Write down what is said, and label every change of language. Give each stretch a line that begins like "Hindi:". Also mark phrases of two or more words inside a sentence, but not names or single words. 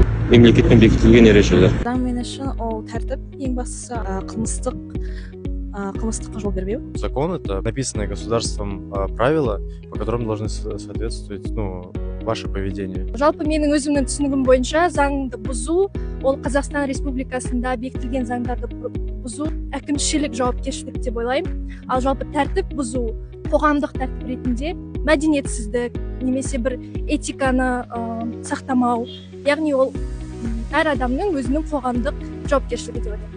Kazakh: мемлекеттен бекітілген ережелер. Заң мен үшін ол тәртіп, ең бастысы қылмыстыққа жол бермеу.
Russian: Закон — это написанное государством правила, по которым должны соответствовать, ваше поведение.
Kazakh: Жалпы менің өзімнің түсінігім бойынша заңды бұзу, ол Қазақстан Республикасында бекітілген заңдарды бұзу әкімшілік жауапкершілік деп ойлаймын. Ал жалпы тәртіп бұзу қоғамдық тәртіп ретінде мәдениетсіздік немесе бір этиканы сақтамау, яғни ол әр адамның өзінің қоғамдық жауапкершілігі деп ойлаймын.